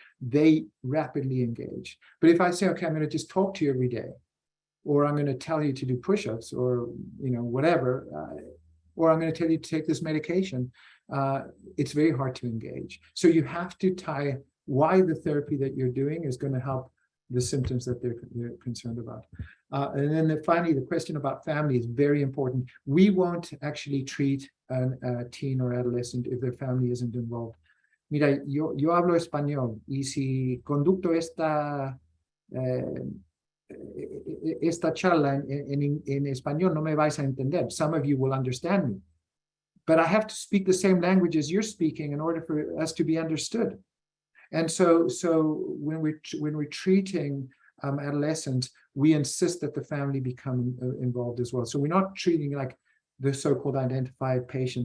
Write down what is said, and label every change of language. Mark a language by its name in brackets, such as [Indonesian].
[English] They rapidly engage. But if I say, okay, I'm going to just talk to you every day, or I'm going to tell you to do push-ups, or whatever, or I'm going to tell you to take this medication, it's very hard to engage. So you have to tie why the therapy that you're doing is going to help the symptoms that they're concerned about. And then finally, the question about family is very important. We won't actually treat a teen or adolescent if their family isn't involved. [Spanish] Mira, yo hablo español, y si conducto esta charla en español, no me vais a entender. [English] Some of you will understand me. But I have to speak the same language as you're speaking in order for us to be understood. And so when we're treating adolescents, we insist that the family become involved as well. So we're not treating like the so-called identified patient.